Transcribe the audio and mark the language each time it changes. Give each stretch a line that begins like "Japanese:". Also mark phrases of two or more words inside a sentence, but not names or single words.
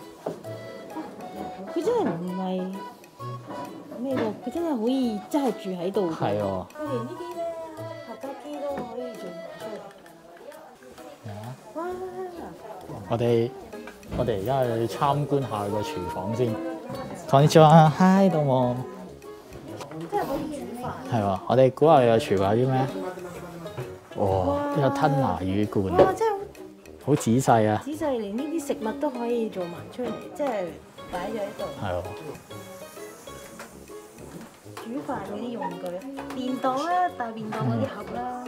Cantonese: 佢真係唔係咩喎？佢真係可以真係住喺度㗎。係喎。佢連呢啲咧合家機都可以做埋出嚟。哇！我哋而家去參觀下個廚房先。
Japanese: こんにちは，Hi，どうも。
Cantonese: 真係可以煮飯。係喎，我哋估下個廚房有啲咩？哇！有吞拿魚罐，哇！真係好仔細啊！仔細，連呢啲食物都可以做埋出嚟，即係擺咗喺度。係喎。煮飯嗰啲用具，便當啦，大便當嗰啲盒啦。